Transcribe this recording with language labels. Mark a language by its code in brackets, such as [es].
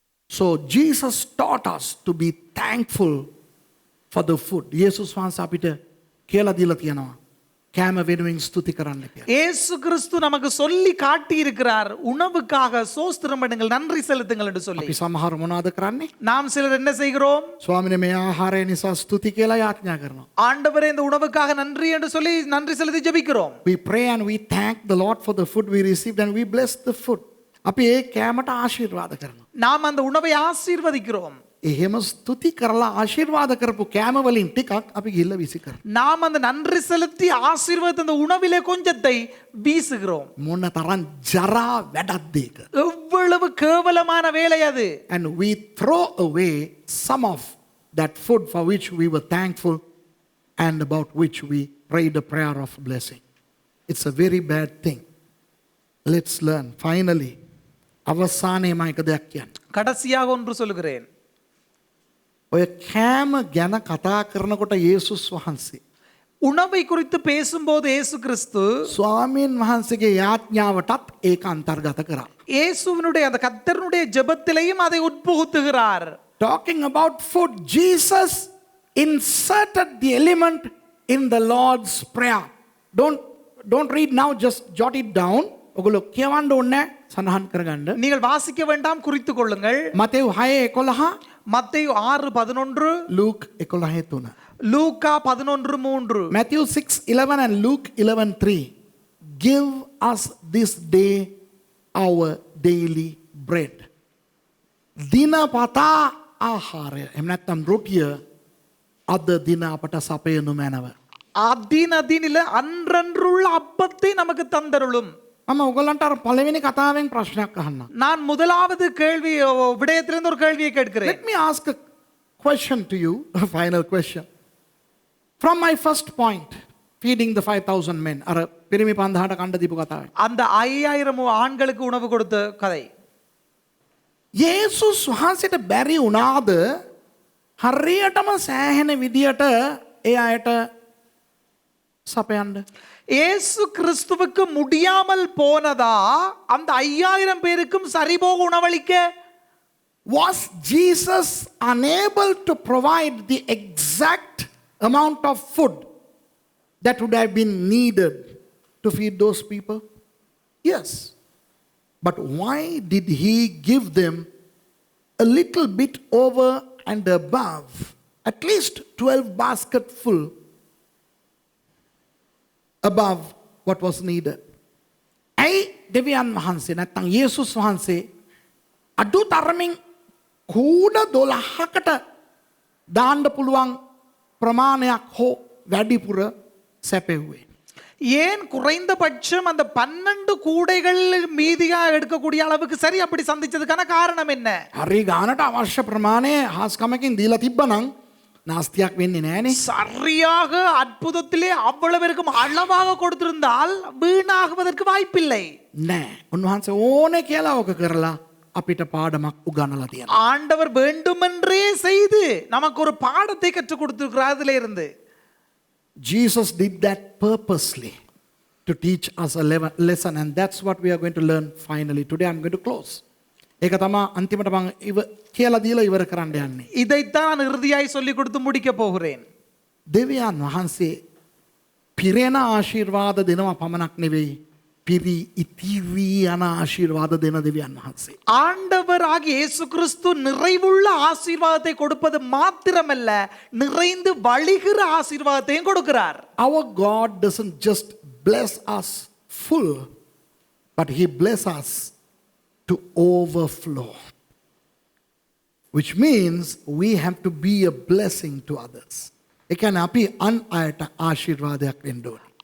[en] So Jesus taught us to be thankful for the food. [si] යේසුස් වහන්සේ අපිට කියලා දීලා තියෙනවා කෑම වෙනුවෙන් ස්තුති කරන්න කියලා. [ta] ஏசு கிறிஸ்து நமக்கு சொல்லி காட்டி இருக்கிறார், உணவுக்காக சோஸ்திரம் பண்ணுங்கள், நன்றி செலுத்துங்கள் என்று சொல்லி. [si] අපි සමහර මොනවද කරන්නේ? [ta] நாம் சிலர் என்ன செய்கிறோம்? [si] ස්වාමිනේ මේ ආහාරය නිසා ස්තුති කියලා යාඥා කරනවා. [ta] ஆண்டவரே இந்த உணவுக்காக நன்றி என்று சொல்லி நன்றி செலுத்தி ஜெபிக்கிறோம். [en] We pray and we thank the Lord for the food we received and we bless the food. [si] අපි ඒ කෑමට ආශිර්වාද කරනවා. [ta] நாம் அந்த உணவை ஆசீர்வதிக்கிறோம். [si] එහෙම ස්තුති කරලා ආශිර්වාද කරපු කෑම වලින් ටිකක් අපි ගිල්ල විසි කරනවා. [ta] நாம் அந்த நன்றி செலுத்தி ஆசீர்வாத அந்த உணவிலே கொஞ்சத்தை வீசுகிறோம். [si] මොන තරම් ජරා වැඩක්ද ඒක. [ta] எவ்வளவு கேவலமான வேலை அது. [en] And we throw away some of that food for which we were thankful and about which we prayed a prayer of blessing. It's a very bad thing. Let's learn. Finally, [si] අවසානයේ මම එක දෙයක් කියන්න. [ta] கடைசியாக ஒன்று சொல்கிறேன். [si] ඔය කෑම ගැන කතා කරනකොට යේසුස් වහන්සේ [ta] உணவை குறித்து பேசும்போது இயேசு கிறிஸ்து [si] ස්වාමීන් වහන්සේගේ යාඥාවටත් ඒක අන්තර්ගත කරා. [ta] இயேசுவினுடைய அந்த கர்த்தருடைய ஜெபத்திலேயும் அதை உட்புகுத்துகிறார். [en] Talking about food, Jesus inserted the element in the Lord's prayer. don't read now, just jot it down. [si] ඔගොල්ලෝ කියවන්න ඕනේ සඳහන් කරගන්න. [ta] நீங்கள் வாசிக்க வேண்டாம், குறித்துக் கொள்ளுங்கள். [si] මතෙව් 6:11, [ta] மத்தேயு 6:11, [si] Luke 11:3. [ta] Luca 11:3. [en] Matthew 6:11 and Luke 11:3. Give us this day our daily bread. [si] දිනපතා ආහාරය. එහෙම නැත්නම් රොටිය අද දින අපට සපයනු මැනව. [ta] அதினதினில அன்றன்றுள்ள அப்பத்தை நமக்கு தந்தருளும். [si] මම ඔයගලන්ට අර පළවෙනි කතාවෙන් ප්‍රශ්නයක් අහන්න. [ta] நான் முதலாவது கேள்வி விடயத்திலிருந்து ஒரு கேள்வியை கேட்கிறேன். [en] Let me ask a question to you, a final question. From my first point, feeding the 5,000 men. [si] අර පිරිමි 5000ට කණ්ඩ දීපු කතාවේ. [ta] அந்த 5000 ஆண்களுக்கு உணவு கொடுத்த கதை. [si] යේසුස් වහන්සේට බැරි වුණාද හරියටම සෑහෙන විදියට ඒ අයට සපයන්න? [ta] இயேசு கிறிஸ்துவுக்கு முடியாமல் போனதா அந்த 5000 பேருக்கும் சரிபோக உணவளிக்க? [en] Was Jesus unable to provide the exact amount of food that would have been needed to feed those people? Yes. But why did he give them a little bit over and above, at least 12 baskets full above what was needed? [si] ඇයි දෙවියන් වහන්සේ නැත්තම් යේසුස් වහන්සේ අඩු තරමින් කූඩ 12කට දාන්න පුළුවන් ප්‍රමාණයක් හෝ වැඩිපුර සැපෙව්වේ? [ta] ஏன் குறைந்தபட்சம் அந்த 12 கூடைகள் மீதியா எடுக்கக்கூடிய அளவுக்கு சரி அப்படி சந்திச்சதுக்கான காரணம் என்ன? [si] හරි ගානට අවශ්‍ය ප්‍රමාණය හාස්කමකින් දීලා තිබ්බනම් නාස්තියක් වෙන්නේ නෑනේ. [ta] சரியாக அற்புதத்திலே அவ்வளவு இருக்கும் அளவாக கொடுத்திருந்தால் வீணாகுவதற்கு வாய்ப்பில்லை. [si] නෑ. උන්වහන්සේ ඕනේ කියලා ඕක කරලා අපිට පාඩමක් උගන්වලා තියෙනවා. [ta] ஆண்டவர் வேண்டுமென்றே செய்து நமக்கு ஒரு பாடத்தை கற்றுக் கொடுத்திருக்கிறார் அதிலே இருந்து. [en] Jesus did that purposely to teach us a lesson, and that's what we are going to learn finally. Today I'm going to close. [si] ඒක තමයි අන්තිමට මම කියලා දීලා ඉවර කරන්න යන්නේ. [ta] இதைத்தான் இறுதியாய் சொல்லி கொடுத்து முடிக்க போகிறேன். [si] දෙවියන් වහන්සේ පිරෙන ආශිර්වාද දෙනවා පමණක් නෙවෙයි, පිරි ඉතිරි යන ආශිර්වාද දෙන දෙවියන් වහන්සේ. [ta] ஆண்டவர் ஆகிய இயேசு கிறிஸ்து நிறைவுள்ள ஆசீர்வாதத்தை கொடுப்பது மாத்திரமல்ல, நிறைந்து வழிகிற ஆசீர்வாதத்தையும் கொடுக்கிறார். [en] Our God doesn't just bless us full, but he bless us to overflow, which means we have to be a blessing to others. [si] ඒ කියන්නේ අපි අන් අයට ආශිර්වාදයක් වෙන්න ඕනේ.